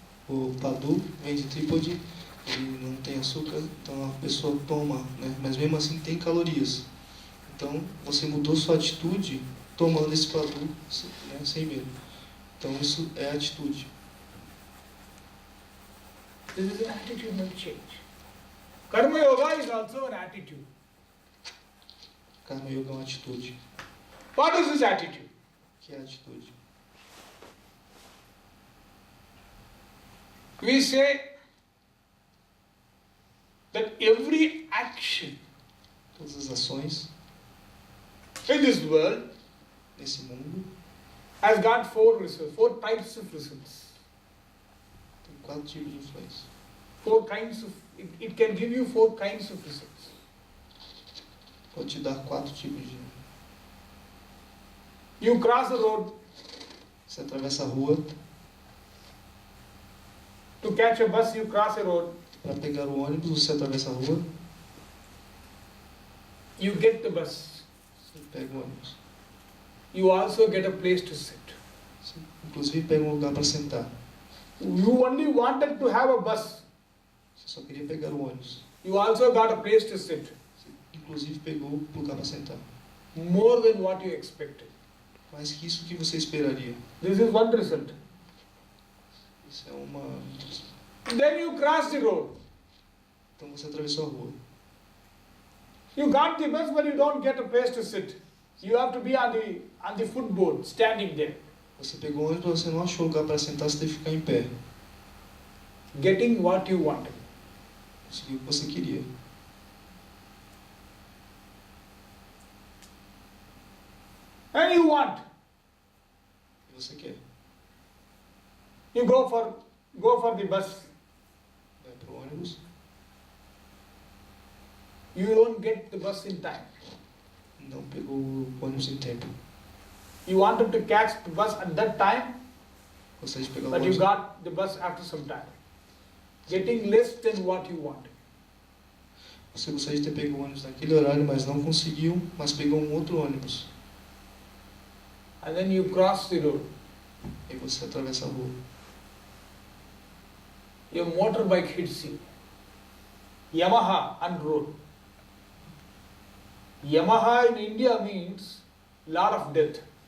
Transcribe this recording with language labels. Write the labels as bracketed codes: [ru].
[pt] O padu vem de trípode, ele não tem açúcar, então a pessoa toma, né? Mas mesmo assim tem calorias. Então você mudou sua atitude tomando esse padu, né? Sem medo. Então isso é atitude. [en] This is an attitudinal change. Karma Yoga is also an attitude. [pt] Karma Yoga é uma atitude. [en] What is this attitude? [pt] Que é a atitude? [en] We say that every action [pt] Todas as ações [en] in this world [pt] nesse mundo [en] has got four results, four types of results. [pt] tem 4 tipos de influência. [en] Four kinds of, it can give you four kinds of results. [pt] Pode te dar 4 tipos de. [en] You cross the road [pt] Você atravessa a rua [en] to catch a bus, you cross a road, [pt] para pegar o ônibus, você atravessa a rua, [en] you get the bus. [pt] você pega o ônibus. [en] You also get a place to sit. [pt] Você, inclusive pega um lugar para sentar. [en] You only wanted to have a bus. [pt] Você só queria pegar o ônibus. [en] You also got a place to sit. [pt] Você, inclusive pegou o lugar para sentar. [en] More than what you expected. [pt] Mais que isso que você esperaria. [en] This is one result. [pt] Isso é uma. [en] Then you cross the road. [pt] Então você atravessou a rua. [en] You got the bus, but you don't get a place to sit. You have to be on the footboard, standing there. [pt] Você pegou o ônibus, mas você não achou lugar para sentar, você teve que ficar em pé. [en] Getting what you wanted. [pt] Conseguiu o que você queria. [en] And you want. [pt] E você quer. [en] You go for the bus. [pt] Vai para o ônibus. [en] You don't get the bus in time. [pt] Não pegou o ônibus em tempo. [en] You wanted to catch the bus at that time, [pt] Gostaria de pegar o [en] but you [pt] ônibus. [en] got the bus after some time. Getting less than what you wanted. [pt] Você gostaria de ter pego o ônibus naquele horário, mas não conseguiu, mas pegou um outro ônibus. [en] And then you cross the road. [pt] E você atravessa a rua. [en] Your motorbike hits you. Yamaha on road. Yamaha in India means lot of death.